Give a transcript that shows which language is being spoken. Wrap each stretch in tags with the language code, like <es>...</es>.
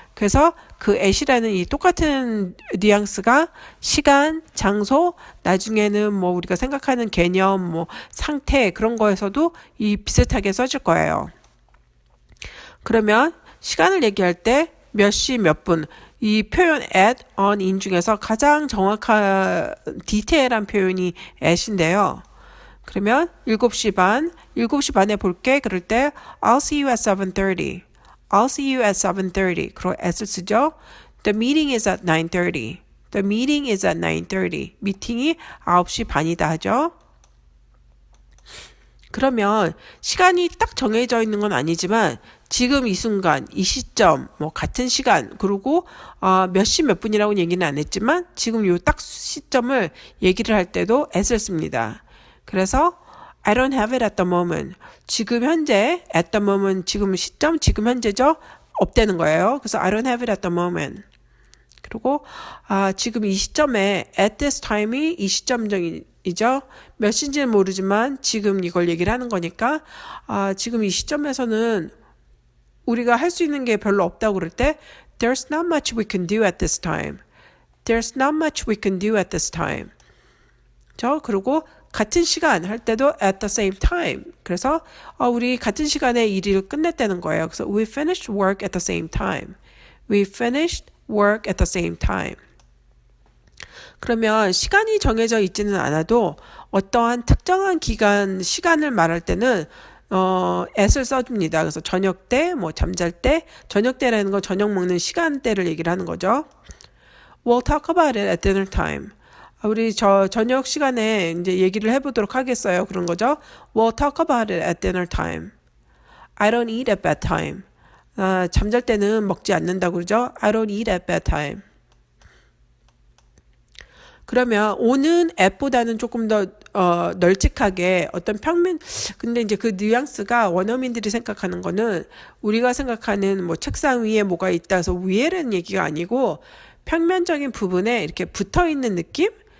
<ko>그래서 그 at이라는 이 똑같은 뉘앙스가 시간, 장소, 나중에는 우리가 생각하는 개념, 상태 그런 거에서도 이 비슷하게 써질 거예요. 그러면 시간을 얘기할 때 몇 시, 몇 분, 이 표현 at, on, in 중에서 가장 정확한 디테일한 표현이 at인데요. 그러면 7시 반에 볼게. 그럴 때</ko> <en>I'll see you at 7:30. I'll see you at 7:30.</en> <ko>그리고 at을 쓰죠.</ko> <en>The meeting is at 9:30. The meeting is at 9:30.</en> <ko>미팅이 9시 반이다 하죠. 그러면 시간이 딱 정해져 있는 건 아니지만 지금 이 순간, 이 시점, 같은 시간, 그리고 몇 시 몇 분이라고는 얘기는 안 했지만 지금 요 딱 시점을 얘기를 할 때도 at을 씁니다. 그래서</ko> <en>I don't have it at the moment.</en> <ko>지금 현재</ko> <en>at the moment</en> <ko>지금 시점 지금 현재죠. 없다는 거예요.</ko> <en>그래서 I don't have it at the moment.</en> <ko>그리고 지금 이 시점에</ko> <en>at this time</en> <ko>이 이 시점이죠. 몇 시인지는 모르지만 지금 이걸 얘기를 하는 거니까 지금 이 시점에서는 우리가 할 수 있는 게 별로 없다고 그럴 때</ko> <en>There's not much we can do at this time. There's not much we can do at this time.</en> <ko>그리고 같은 시간 할 때도</ko> <en>at the same time.</en> <ko>그래서 우리 같은 시간에 일을 끝냈다는 거예요. 그래서</ko> <en>we finished work at the same time. We finished work at the same time.</en> <ko>그러면 시간이 정해져 있지는 않아도 어떠한 특정한 시간을 말할 때는 at을 써줍니다. 그래서 저녁 때, 잠잘 때, 저녁 때라는 건 저녁 먹는 시간대를 얘기를 하는 거죠.</ko> <en>We'll talk about it at dinner time.</en> <ko>우리 저녁 시간에 이제 얘기를 해보도록 하겠어요. 그런 거죠.</ko> <en>We'll talk about it at dinner time. I don't eat at bedtime.</en> <ko>잠잘 때는 먹지 않는다고 그러죠.</ko> <en>I don't eat at bedtime.</en> <ko>그러면 오는 at보다는 조금 더 널찍하게 어떤 평면 근데 이제 그 뉘앙스가 원어민들이 생각하는 거는 우리가 생각하는 책상 위에 뭐가 있다 해서 위에라는 얘기가 아니고 평면적인 부분에 이렇게 붙어 있는 느낌?</ko>